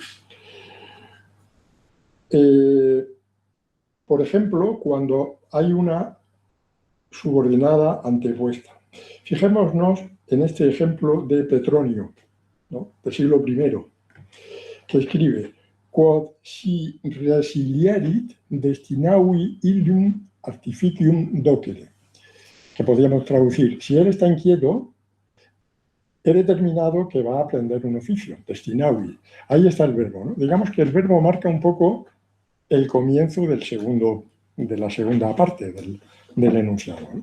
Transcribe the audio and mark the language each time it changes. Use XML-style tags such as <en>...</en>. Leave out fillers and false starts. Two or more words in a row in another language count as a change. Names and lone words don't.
<es>Por ejemplo, cuando hay una subordinada antepuesta. Fijémonos en este ejemplo de Petronio, ¿no?, del siglo I, que escribe:</es> <la>quod si resilierit destinavi illum artificium docere,</la> <es>que podríamos traducir: si él está inquieto, he determinado que va a aprender un oficio, destinavi. Ahí está el verbo, ¿no? Digamos que el verbo marca un poco el comienzo de la segunda parte del enunciado, ¿no?</es>